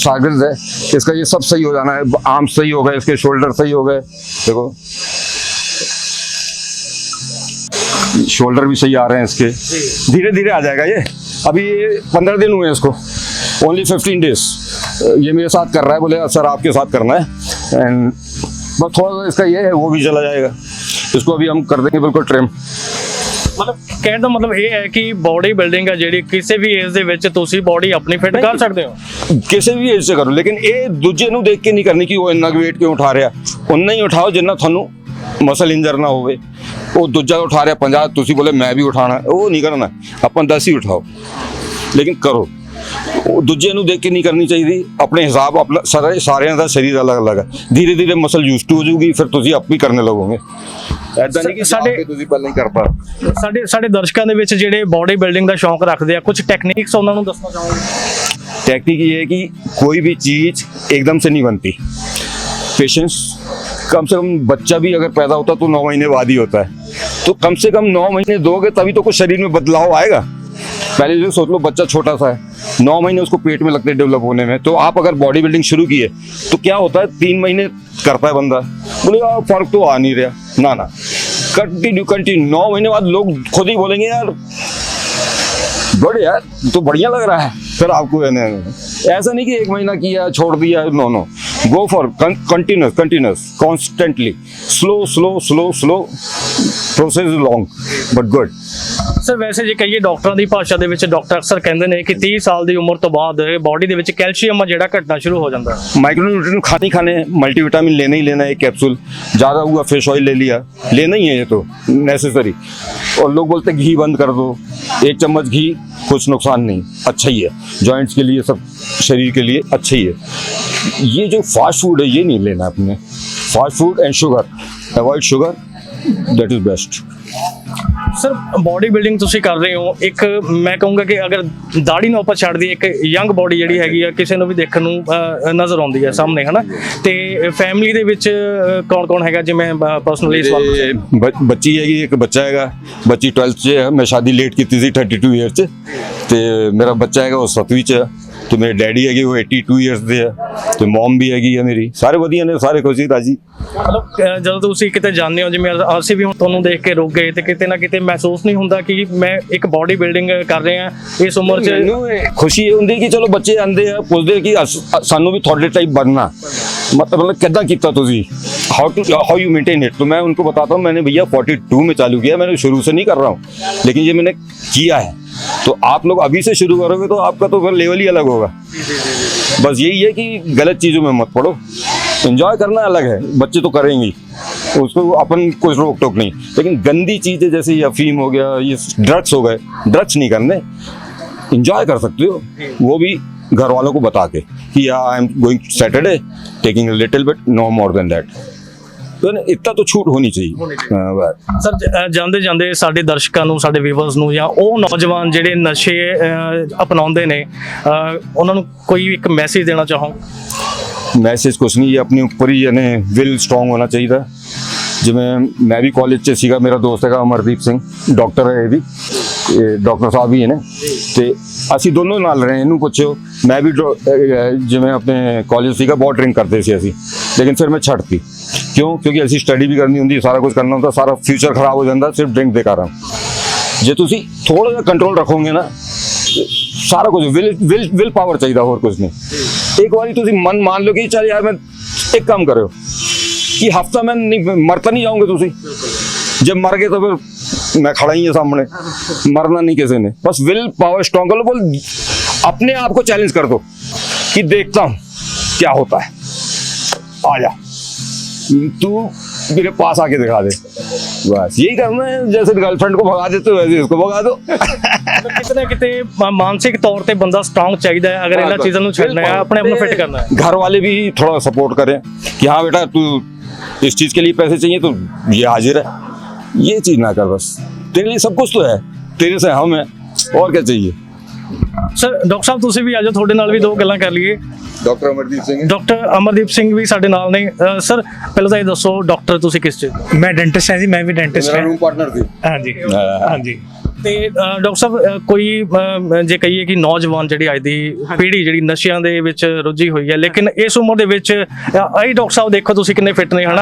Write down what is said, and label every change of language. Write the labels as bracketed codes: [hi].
[hi] शागिर्द है, इसका ये सब सही हो जाना है, आर्म सही हो गए, इसके शोल्डर सही हो गए, देखो शोल्डर भी सही आ रहे हैं इसके, धीरे धीरे आ जाएगा ये। अभी 15 दिन हुए इसको, ओनली 15 डेज। ये मेरे साथ कर रहा है, बोले सर आपके साथ करना है, एंड बस थोड़ा सा इसका ये है, वो भी चला जाएगा। इसको अभी हम कर देंगे बिल्कुल ट्रिम। [pa] ਮਤਲਬ ਕਹਿਣ ਦਾ ਮਤਲਬ ਇਹ ਹੈ ਕਿ ਬਾਡੀ ਬਿਲਡਿੰਗ ਹੈ ਜਿਹੜੀ ਕਿਸੇ ਵੀ ਏਜ ਦੇ ਵਿੱਚ ਤੁਸੀਂ ਬਾਡੀ ਆਪਣੀ ਫਿੱਟ ਕਰ ਸਕਦੇ ਹੋ, ਕਿਸੇ ਵੀ ਏਜ 'ਚ ਕਰੋ, ਲੇਕਿਨ ਇਹ ਦੂਜੇ ਨੂੰ ਦੇਖ ਕੇ ਨਹੀਂ ਕਰਨੀ ਕਿ ਉਹ ਇੰਨਾ weight ਕਿਉਂ ਉਠਾ ਰਿਹਾ। ਉਨਾ ਹੀ ਉਠਾਓ ਜਿੰਨਾ ਤੁਹਾਨੂੰ ਮਸਲ ਇੰਜਰ ਨਾ ਹੋਵੇ। ਉਹ ਦੂਜਾ ਉਠਾ ਰਿਹਾ 50, ਤੁਸੀਂ ਬੋਲੇ ਮੈਂ ਵੀ ਉਠਾਣਾ, ਉਹ ਨਹੀਂ ਕਰਨਾ। ਆਪਾਂ 10 ਹੀ ਉਠਾਓ, ਲੇਕਿਨ ਕਰੋ। ਉਹ ਦੂਜੇ ਨੂੰ ਦੇਖ ਕੇ ਨਹੀਂ ਕਰਨੀ ਚਾਹੀਦੀ, ਆਪਣੇ ਹਿਸਾਬ ਆਪਣਾ ਸਾਰਿਆਂ ਦਾ ਸਰੀਰ ਅਲੱਗ ਅਲੱਗ ਹੈ। ਧੀਰੇ ਧੀਰੇ ਮਸਲ ਯੂਜ਼ ਟੂ ਹੋ ਜਾਊਗੀ, ਫਿਰ ਤੁਸੀਂ ਆਪ ਵੀ ਕਰਨੇ ਲੱਗੋਗੇ। ਐਦਾਂ ਨਹੀਂ ਕਿ ਸਾਡੇ- ਸਾਡੇ ਤੁਸੀਂ ਪਹਿਲਾਂ ਹੀ ਕਰਤਾ। ਸਾਡੇ ਦਰਸ਼ਕਾਂ ਦੇ ਵਿੱਚ ਜਿਹੜੇ ਬੋਡੀ ਬਿਲਡਿੰਗ ਦਾ ਸ਼ੌਂਕ ਰੱਖਦੇ ਆ, ਕੁਝ ਟੈਕਨੀਕਸ ਉਹਨਾਂ ਨੂੰ ਦੱਸਣਾ ਚਾਹੋਗੇ? [hi] टेक्निक ये है कि कोई भी चीज एकदम से नहीं बनती। पेशेंस, कम से कम बच्चा भी अगर पैदा होता तो 9 महीने बाद ही होता है, तो कम से कम 9 महीने दोगे तभी तो कुछ शरीर में बदलाव आएगा। पहले जो सोच लो बच्चा छोटा सा है, 9 महीने उसको पेट में लगते हैं डेवलप होने में, तो आप अगर बॉडी बिल्डिंग शुरू की है तो क्या होता है 3 महीने करता है बंदा, बोले यार फर्क तो आ नहीं रहा, ना कंटिन्यू 9 महीने बाद लोग खुद ही बोलेंगे यार बड़े यार तो बढ़िया लग रहा है। फिर आपको ऐसा नहीं कि 1 महीना किया छोड़ दिया, [en] No go for continuous constantly, slow process is long but good. [pa] Sir ਵੈਸੇ ਜੇ ਕਹੀਏ ਡਾਕਟਰਾਂ ਦੀ ਭਾਸ਼ਾ ਦੇ ਵਿੱਚ, ਡਾਕਟਰ ਅਕਸਰ ਕਹਿੰਦੇ ਨੇ ਕਿ 30 ਸਾਲ ਦੀ ਉਮਰ ਤੋਂ ਬਾਅਦ ਬਾਡੀ ਦੇ ਵਿੱਚ ਕੈਲਸ਼ੀਅਮ ਆ ਜਿਹੜਾ ਘਟਣਾ ਸ਼ੁਰੂ ਹੋ ਜਾਂਦਾ ਹੈ। [hi] माइक्रोन्यूट्रिएंट खाने मल्टीविटामिन लेना ही लेना है, एक कैप्सूल ज़्यादा हुआ फिश ऑयल ले लिया, लेना ही है ये तो नेसेसरी। और लोग बोलते हैं घी बंद कर दो, 1 चम्मच घी कुछ नुकसान नहीं, अच्छा ही है, जॉइंट्स के लिए सब शरीर के लिए अच्छा ही है। ये जो फास्ट फूड है ये नहीं लेना अपने, fast food and sugar, [en] Avoid sugar, that is best. [pa] Sir body building ਤੁਸੀਂ ਕਰ ਰਹੇ ਹੋ, ਇੱਕ ਮੈਂ ਕਹੂੰਗਾ ਕਿ ਅਗਰ ਦਾੜੀ ਨੂੰ ਆਪਾਂ ਛੱਡ ਦਈਏ, ਇੱਕ ਯੰਗ ਬਾਡੀ ਜਿਹੜੀ ਹੈਗੀ ਆ ਕਿਸੇ ਨੂੰ ਵੀ ਦੇਖਣ ਨੂੰ ਨਜ਼ਰ ਆਉਂਦੀ ਹੈ ਸਾਹਮਣੇ, ਹਨਾ? ਤੇ ਫੈਮਿਲੀ ਦੇ ਵਿੱਚ ਕੌਣ ਹੈਗਾ? ਜਿਵੇਂ ਪਰਸਨਲੀ ਬੱਚੀ ਹੈਗੀ, ਇੱਕ ਬੱਚਾ ਹੈਗਾ, ਬੱਚੀ 12th 'ਚ ਹੈ, ਮੈਂ ਸ਼ਾਦੀ ਲੇਟ ਕੀਤੀ ਸੀ 32 ਈਅਰ 'ਚ, ਤੇ ਮੇਰਾ ਬੱਚਾ ਹੈਗਾ ਉਹ 7ਵੀਂ 'ਚ ਹੈ, ਤੇ ਮੇਰੇ ਡੈਡੀ ਹੈਗੇ ਉਹ 82 ਈਅਰਸ ਦੇ ਆ, ਤੇ ਮਮ ਵੀ ਹੈਗੀ ਆ ਮੇਰੀ, ਸਾਰੇ ਵਧੀਆ ਨੇ, ਸਾਰੇ ਖੁਸ਼ੀ ਰਾਜੀ। ਮਤਲਬ ਜਦੋਂ ਤੁਸੀਂ ਕਿਤੇ ਜਾਂਦੇ ਹੋ, ਜਿਵੇਂ ਅਸੀਂ ਵੀ ਹੁਣ ਤੁਹਾਨੂੰ ਦੇਖ ਕੇ ਰੁਕ ਗਏ, ਤੇ ਕਿਤੇ ਨਾ ਕਿਤੇ ਮਹਿਸੂਸ ਨਹੀਂ ਹੁੰਦਾ ਕਿ ਮੈਂ ਇੱਕ ਬਾਡੀ ਬਿਲਡਿੰਗ ਕਰ ਰਹੇ ਆ ਇਸ ਉਮਰ 'ਚ? ਖੁਸ਼ੀ ਇਹ ਹੁੰਦੀ ਕਿ ਚਲੋ ਬੱਚੇ ਆਂਦੇ ਆ ਪੁੱਛਦੇ ਕਿ ਸਾਨੂੰ ਵੀ ਤੁਹਾਡੇ [hi] टाइप बनना, मतलब कितना कितना तुझी [en] How you maintain it. [hi] तो मैं उनको बताता हूँ मैंने भैया 42 में चालू किया, मैंने शुरू से नहीं कर रहा हूँ, लेकिन ये मैंने किया है, तो आप लोग अभी से शुरू करोगे तो आपका तो फिर लेवल ही अलग होगा। बस यही है कि गलत चीज़ों में मत पड़ो, एंजॉय करना अलग है, बच्चे तो करेंगे उसको अपन कुछ रोक टोक नहीं, लेकिन गंदी चीज़ें जैसे ये अफीम हो गया, ये ड्रग्स हो गए, ड्रग्स नहीं करने, एंजॉय कर सकते हो, वो भी घर वालों को बता के कि [en] I am going Saturday taking a little bit, no more than that, [hi] तो इतना तो छूट होनी चाहिए। [pa] ਸਰ ਜਾਂਦੇ ਜਾਂਦੇ ਸਾਡੇ ਦਰਸ਼ਕਾਂ ਨੂੰ, ਸਾਡੇ ਵੀਵਰਸ ਨੂੰ, ਜਾਂ ਉਹ ਨੌਜਵਾਨ ਜਿਹੜੇ ਨਸ਼ੇ ਅਪਣਾਉਂਦੇ ਨੇ, ਉਹਨਾਂ ਨੂੰ ਕੋਈ ਇੱਕ ਮੈਸੇਜ ਦੇਣਾ ਚਾਹੋ? [hi] मैसेज कुछ नहीं, ये अपने ऊपर ही यानी विल स्ट्रॉन्ग होना चाहिए। जिमें मैं भी कॉलेज [pa] 'ਚ ਸੀਗਾ, ਮੇਰਾ ਦੋਸਤ ਹੈਗਾ ਅਮਰਦੀਪ ਸਿੰਘ, ਡਾਕਟਰ ਹੈ, ਇਹ ਵੀ ਡਾਕਟਰ ਸਾਹਿਬ ਹੀ ਨੇ, ਤੇ ਅਸੀਂ ਦੋਨੋਂ ਨਾਲ ਰਹੇ, ਇਹਨੂੰ ਪੁੱਛਿਓ। ਮੈਂ ਵੀ ਜਿਵੇਂ ਆਪਣੇ ਕਾਲਜ ਸੀਗਾ ਬਹੁਤ ਡਰਿੰਕ ਕਰਦੇ ਸੀ ਅਸੀਂ, ਲੇਕਿਨ ਫਿਰ ਮੈਂ ਛੱਡਤੀ। ਕਿਉਂ? ਕਿਉਂਕਿ ਅਸੀਂ ਸਟੱਡੀ ਵੀ ਕਰਨੀ ਹੁੰਦੀ, ਸਾਰਾ ਕੁਝ ਕਰਨਾ ਹੁੰਦਾ, ਸਾਰਾ ਫਿਊਚਰ ਖਰਾਬ ਹੋ ਜਾਂਦਾ ਸਿਰਫ ਡਰਿੰਕ ਦੇ ਕਾਰਨ। ਜੇ ਤੁਸੀਂ ਥੋੜਾ ਜਿਹਾ ਕੰਟਰੋਲ ਰੱਖੋਗੇ ਨਾ, ਸਾਰਾ ਕੁਝ ਵਿਲ ਪਾਵਰ ਚਾਹੀਦਾ, ਹੋਰ ਕੁਝ ਨਹੀਂ। [hi] एक बार तुम मन मान लो कि चल यार मैं एक काम करो कि हफ्ता मैं नहीं मरता नहीं जाऊंगे, तुम जब मर गए तो फिर मैं खड़ा ही है सामने, मरना नहीं किसी ने, बस विल पावर स्ट्रॉन्ग कर लो, बोल अपने आप को चैलेंज कर दो कि देखता हूं क्या होता है, आ जा तू मेरे पास आके दिखा दे, बस यही करना है। जैसे गर्लफ्रेंड को भगा देते हो वैसे इसको भगा दो। [pa] ਕਿਤੇ ਨਾ ਕਿਤੇ ਮਾਨਸਿਕ ਤੌਰ ਤੇ ਬੰਦਾ ਸਟਰੋਂਗ ਚਾਹੀਦਾ ਹੈ ਅਗਰ ਇਹਨਾਂ ਚੀਜ਼ਾਂ ਨੂੰ ਛੱਡਣਾ ਹੈ, ਆਪਣੇ ਆਪ ਨੂੰ ਫਿੱਟ [hi] करना है। घर वाले भी थोड़ा सपोर्ट करें कि हाँ बेटा तू इस चीज के लिए पैसे चाहिए तो ये हाजिर है, ये चीज ना कर, बस तेरे लिए सब कुछ तो है, तेरे से हम है, और क्या चाहिए। [pa] ਸਰ ਡਾਕਟਰ ਸਾਹਿਬ ਤੁਸੀਂ ਵੀ ਆਜੋ, ਤੁਹਾਡੇ ਨਾਲ ਵੀ ਦੋ ਗੱਲਾਂ ਕਰ ਲਈਏ। ਡਾਕਟਰ ਅਮਰਦੀਪ ਸਿੰਘ, ਡਾਕਟਰ ਅਮਰਦੀਪ ਸਿੰਘ ਵੀ ਸਾਡੇ ਨਾਲ ਨੇ। ਸਰ ਪਹਿਲਾਂ ਤਾਂ ਇਹ ਦੱਸੋ ਡਾਕਟਰ ਤੁਸੀਂ ਕਿਸ ਚ? ਮੈਂ ਡੈਂਟਿਸਟ ਹਾਂ ਜੀ, ਮੈਂ ਵੀ ਡੈਂਟਿਸਟ ਹਾਂ। [hi] रूम पार्टनर थी। [pa] ਹਾਂਜੀ ਹਾਂਜੀ। ਤੇ ਡਾਕਟਰ ਸਾਹਿਬ ਕੋਈ ਜੇ ਕਹੀਏ ਕਿ ਨੌਜਵਾਨ ਜਿਹੜੀ ਅੱਜ ਦੀ ਪੀੜ੍ਹੀ ਜਿਹੜੀ ਨਸ਼ਿਆਂ ਦੇ ਵਿੱਚ ਰੁੱਝੀ ਹੋਈ ਹੈ, ਲੇਕਿਨ ਇਸ ਉਮਰ ਦੇ ਵਿੱਚ ਆਈ ਡਾਕਟਰ ਸਾਹਿਬ ਦੇਖੋ ਤੁਸੀਂ ਕਿੰਨੇ ਫਿੱਟ ਨੇ, ਹਨਾ?